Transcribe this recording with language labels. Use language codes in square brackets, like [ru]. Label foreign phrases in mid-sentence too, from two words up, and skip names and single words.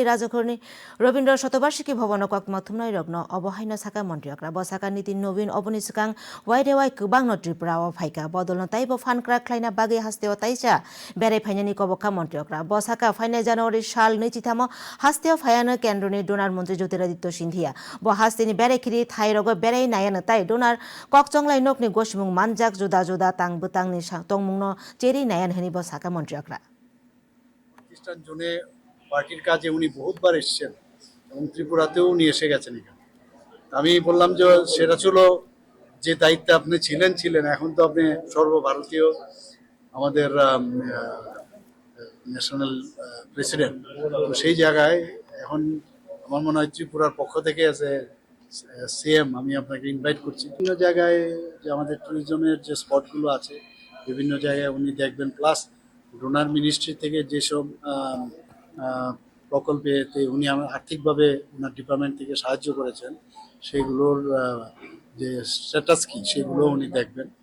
[trp] राजखरनि रविन्द्र शतवार्षिकी भवन कक्तमा थुमनाय रग्न अबहायन साका मन्त्रकरा बसाका नीतिन नवीन अबनि सुकां वाइदेवाय गोबां न त्रिपुरा फाइका बदलन ताइबो फानक्रा ख्लाइना बागे हास्तेओ ताइसा बेरे फाइनानि कबका मन्त्रकरा बसाका फाइनाय जनवरी साल नैचिथाम हास्तेओ फायान केन्द्रनि डोनार मन्त्री ज्योतिरादित्य सिन्धिया ब हास्तेनि बेरे खिरि थाइ रग बेरे नायन ताइ डोनार कक्चंगलाइ नक नि गोशमुं मानजाक जुदा जुदा तां बुतांनि तंमुंनो चेरी नायान हनि बसाका मन्त्रकरा [bn] প্রতিষ্ঠান জোনে পার্টির কাজে উনি বহুতবার এসেছেন এবং ত্রিপুরাতেও উনি এসে গেছেন এখানে আমি বললাম যে সেটা ছিল যে দায়িত্বে আপনি ছিলেন এখন তো আপনি সর্বভারতীয় আমাদের [en] national president [bn] তো সেই জায়গায় এখন আমার মনে হয় ত্রিপুরার পক্ষ থেকে আছে সিএম আমি আপনাকে ইনভাইট করছি বিভিন্ন জায়গায় যে আমাদের ট্যুরিজমের যে স্পটগুলো আছে বিভিন্ন জায়গায় উনি দেখবেন প্লাস ডোনার মিনিস্ট্রি থেকে যেসব প্রকল্পেতে উনি আর্থিকভাবে ওনার ডিপার্টমেন্ট থেকে সাহায্য করেছেন সেগুলোর যে স্ট্যাটাস কি সেগুলো উনি দেখবেন